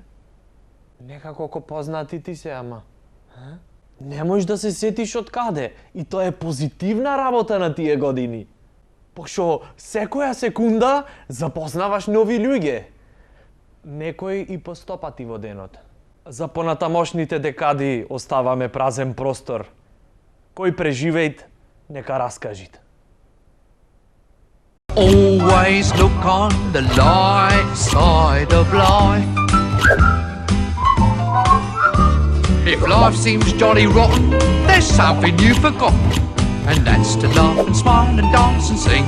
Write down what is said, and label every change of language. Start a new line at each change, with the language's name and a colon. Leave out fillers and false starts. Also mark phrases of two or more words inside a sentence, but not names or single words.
Macedonian: Некако ко познати ти се, ама не можеш да се сетиш од каде и тоа е позитивна работа на тие години. Пошто секоја секунда запознаваш нови луѓе. Некој и по 100 пати во денот. За понатамошните декади оставаме празен простор. Кој преживеит, нека раскажит.
English: Always look on the light side of life. If life seems jolly rotten, there's something you've forgotten, and that's to laugh and smile and dance and sing.